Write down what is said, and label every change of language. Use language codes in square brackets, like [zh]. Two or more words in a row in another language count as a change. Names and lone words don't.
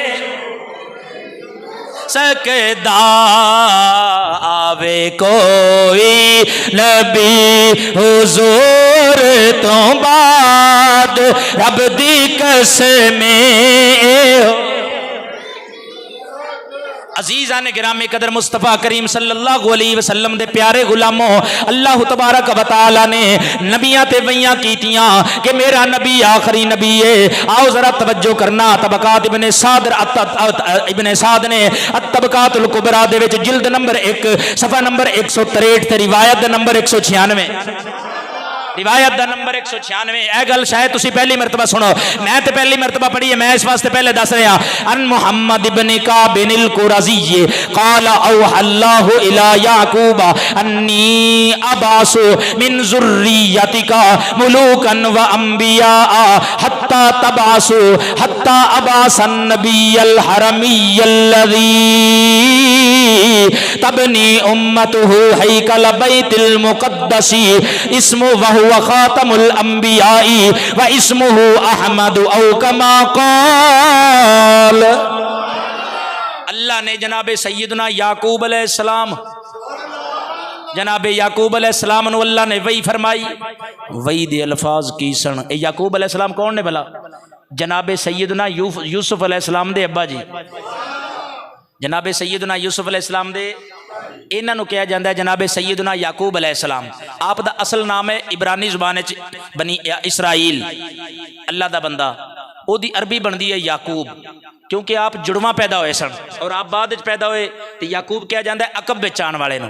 [pa] سکدا آوے کوئی نبی حضور تو بعد رب دی قسمیں عزیزان گرامی قدر مصطفیٰ کریم [ar] صلی اللہ علیہ وسلم [pa] دے پیارے غلاموں اللہ تبارک و تعالی نے نبیاں تے ویاں کیتیاں کہ میرا نبی آخری نبی ہے آؤ ذرا توجہ کرنا طبقات ابن سعد نے الطبقات الکبریٰ دے وچ جلد نمبر 1 صفحہ نمبر 163 تے روایت نمبر 196 روایت دا نمبر 196. اے گل شاید تسی پہلی مرتبہ سنو، میں تے پہلی مرتبہ پڑھی ہے، میں اس واسطے پہلے دس رہا. [ar] ان محمد ابن کعب القرظی قال اوحى اللہ الی یعقوب انی ابعث من ذریتک ملوکا وانبیاء حتی تبعث حتی ابعث النبی الحرمی الذی تبنی امته ہیکل بیت المقدس اسمه وهو خاتم الانبیاء واسمه احمد او کما قال. [pa] اللہ نے جناب سیدنا یعقوب [ar] علیہ السلام، [pa] جناب یعقوب [ar] علیہ السلام [pa] نو اللہ نے وحی فرمائی. وحی دے الفاظ کی سن. اے یعقوب [ar] علیہ السلام [pa] کون نے بھلا؟ جناب سیدنا یوسف علیہ السلام دے ابا جی. جناب سیدنا یوسف [ar] علیہ السلام [pa] دے انہاں نو کہا جاندہ ہے جناب سیدنا یعقوب [ar] علیہ السلام. [pa] آپ دا اصل نام ہے عبرانی زبان بنی اسرائیل، اللہ دا بندہ. او دی عربی بندی ہے یعقوب، کیونکہ آپ جڑواں پیدا ہوئے سن اور آپ بعد پیدا ہوئے تو یعقوب کہا جاندہ ہے عقب بچان والے نو.